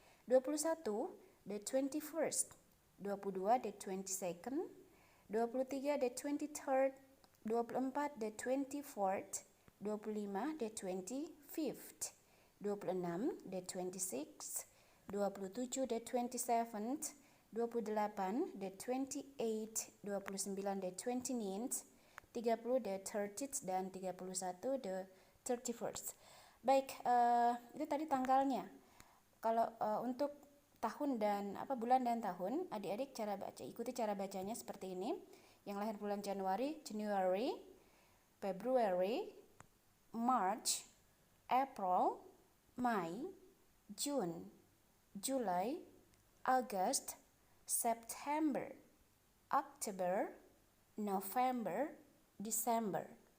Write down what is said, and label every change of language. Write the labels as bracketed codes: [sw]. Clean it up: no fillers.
[en] 21 the 21st, 22 the 22nd, 23 the 23rd, 24 the 24th, 25 the 25th, 26 the 26th, 27 the 27th, 28 the 28th, 29 the 29th, 30 the 30th, dan 31 the 31st. [id] Baik, itu tadi tanggalnya. Kalau untuk tahun dan bulan dan tahun, adik-adik ikuti cara bacanya seperti ini. Yang lahir bulan Januari, [en] January, February, March, April, May, June, July, August, September, October, November, December.